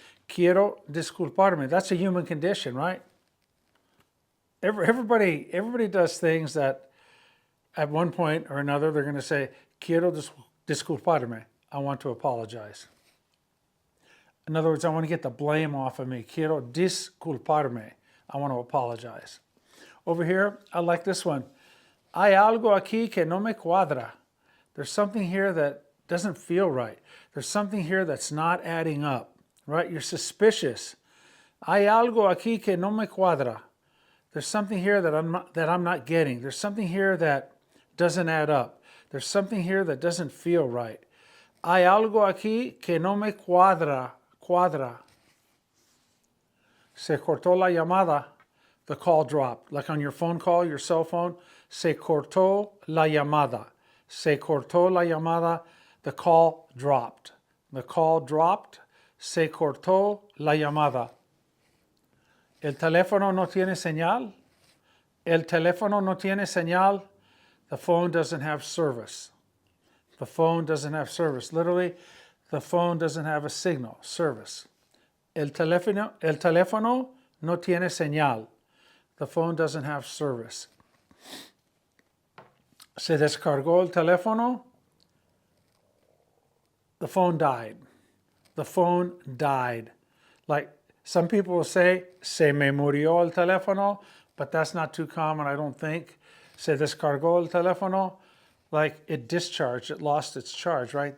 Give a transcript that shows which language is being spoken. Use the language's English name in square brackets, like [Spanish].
[Spanish] Quiero disculparme. [English] That's a human condition, right? Everybody does things that at one point or another they're going to say, [Spanish] quiero disculparme. [English] I want to apologize. In other words, I want to get the blame off of me. [Spanish] Quiero disculparme. [English] I want to apologize. Over here, I like this one. [Spanish] Hay algo aquí que no me cuadra. [English] There's something here that doesn't feel right. There's something here that's not adding up, right? You're suspicious. [Spanish] Hay algo aquí que no me cuadra. [English] There's something here that I'm not getting. There's something here that doesn't add up. There's something here that doesn't feel right. [Spanish] Hay algo aquí que no me cuadra. Se cortó la llamada. [English] The call dropped. Like on your phone call, your cell phone. [Spanish] Se cortó la llamada. Se cortó la llamada. [English] The call dropped. The call dropped. [Spanish] Se cortó la llamada. El teléfono no tiene señal. El teléfono no tiene señal. [English] The phone doesn't have service. The phone doesn't have service. Literally, the phone doesn't have a signal, service. [Spanish] El teléfono no tiene señal. [English] The phone doesn't have service. [Spanish] Se descargó el teléfono. [English] The phone died. The phone died. Like some people will say, [Spanish] se me murió el teléfono, [English] but that's not too common, I don't think. [Spanish] Se descargó el teléfono, [English] like it discharged, it lost its charge, right?